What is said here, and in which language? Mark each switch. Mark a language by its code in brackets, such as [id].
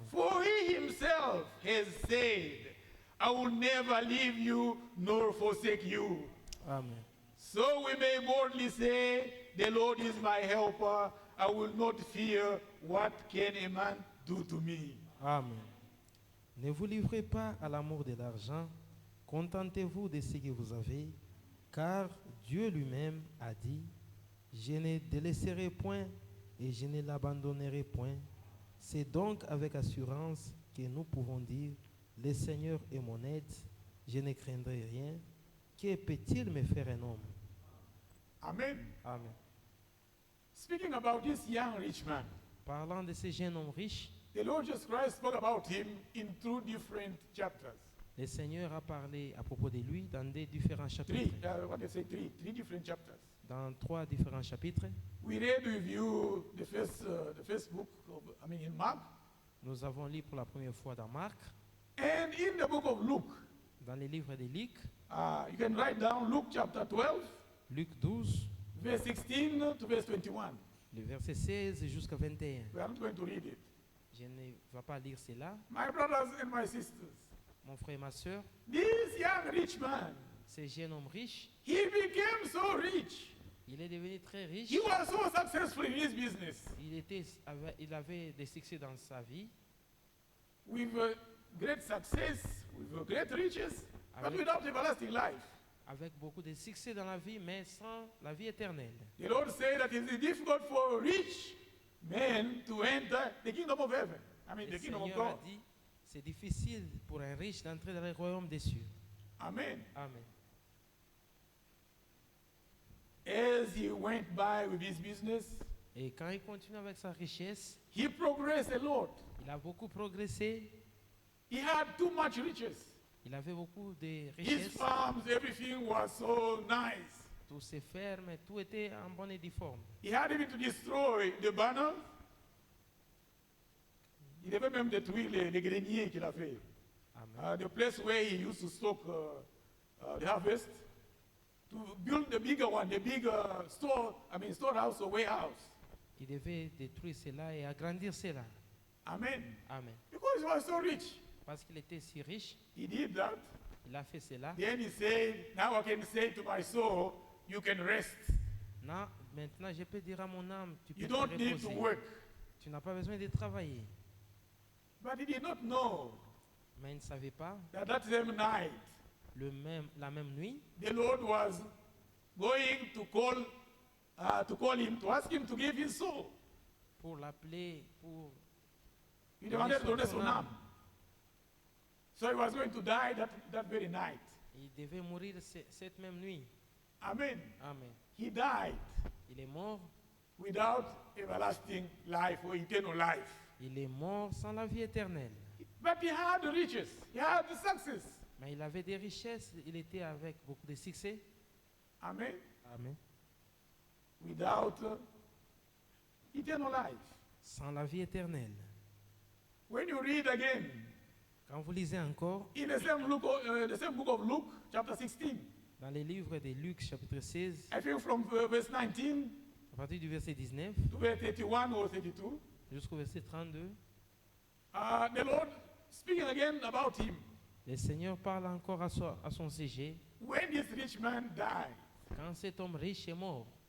[en] For he himself has said, I will never leave you nor forsake you. Amen. So we may boldly say, the Lord is my helper. I will not fear what can a man do to me. Amen. [fr] Ne vous livrez pas à l'amour de l'argent, contentez-vous de ce que vous avez, car Dieu lui-même a dit, je ne délaisserai point et je ne l'abandonnerai point. C'est donc avec assurance que nous pouvons dire, le Seigneur est mon aide, je ne craindrai rien. Que peut-il me faire un homme? Amen. Amen. [en] Speaking about this young rich man, [fr] Parlant de ce jeune homme riche, [en] the Lord Jesus Christ spoke about him in two different chapters. [fr] le Seigneur a parlé à propos de lui dans des différents [en] Three, [fr] chapitres. [en] what they say, three different chapters. [fr] Dans 3 différents chapitres. [en] We read with you the first book, in Mark, [fr] Nous avons lu pour la première fois dans Marc, [en] And in the book of Luke, [fr] dans les livres de Luc, [en] you can write down Luke chapter 12, [fr] Luc 12, [en] verse 16 to verse 21. [fr] le verset 16 jusqu'à 21. [en] We are not going to read it. [fr] Je ne vais pas lire cela. [en] My brothers and my sisters, [fr] Mon frère et ma soeur, [en] this young rich man, [fr] ce jeune homme riche, [en] he became so rich. [fr] il est devenu très riche. [en] He was so successful in his business [fr] Il avait des succès dans sa vie, [en] with great success, with great riches, but [fr] Avec- [en] without everlasting life. [fr] avec beaucoup de succès dans la vie, mais sans la vie éternelle. [en] The Lord said that it is difficult for rich men to enter the kingdom of heaven. I mean, [fr] Le [en] the kingdom of [fr] Seigneur a [en] God. [fr] dit, c'est difficile pour un riche d'entrer dans le royaume des cieux. Amen. Amen. [en] As he went by with his business, [fr] Et quand il continue avec sa richesse, [en] he progressed a lot. [fr] il a beaucoup progressé. [en] He had too much riches. [fr] Il avait beaucoup de [en] His [fr] richesses. [en] farms, everything was so nice. [fr] Tous ses fermes, tout était en bonne et due forme. [en] He had even to destroy the banners. [fr] Il devait même détruire les greniers qu'il a fait. Amen. [en] The place where he used to stock the harvest, to build the bigger one, the bigger storehouse or warehouse. [fr] Il devait détruire cela et agrandir cela. Amen. Amen. [en] Because he was so rich, [fr] Parce qu'il était si riche, [en] he did that. [fr] il a fait cela. [en] Then he said, now I can say to my soul, you can rest. [fr] Non, maintenant, je peux dire à mon âme, tu peux [en] You [fr] te [en] don't need to [fr] reposer. [en] work. [fr] Tu n'as pas besoin de travailler. [en] But he did not know [fr] Mais il ne savait pas, [en] that that same night, [fr] la même nuit, [en] the Lord was going to call him, to ask him to give his soul. [fr] pour l'appeler, pour... Il demandait de donner son son âme. âme. [en] So he was going to die that very night. [fr] Il devait mourir cette même nuit. Amen. Amen. [en] He died [fr] Il est mort. [en] without everlasting life or eternal life. [fr] Il est mort sans la vie éternelle. [en] But he had the riches. He had the success. [fr] Mais il avait des richesses. Il était avec beaucoup de succès. Amen. Amen. [en] Without eternal life. [fr] Sans la vie éternelle. [en] When you read again [fr] Quand vous lisez encore, [en] in the same book of Luke, chapter 16, [fr] dans les livres de Luc, chapitre 16, [en] I think from verse 19 [fr] à partir du verset 19 [en] to verse 31 or 32, [fr] jusqu'au verset 32, [en] the Lord speaking again about him. [fr] le Seigneur parle encore à son sujet. [en] When this rich man died, [fr] Quand cet homme riche est mort,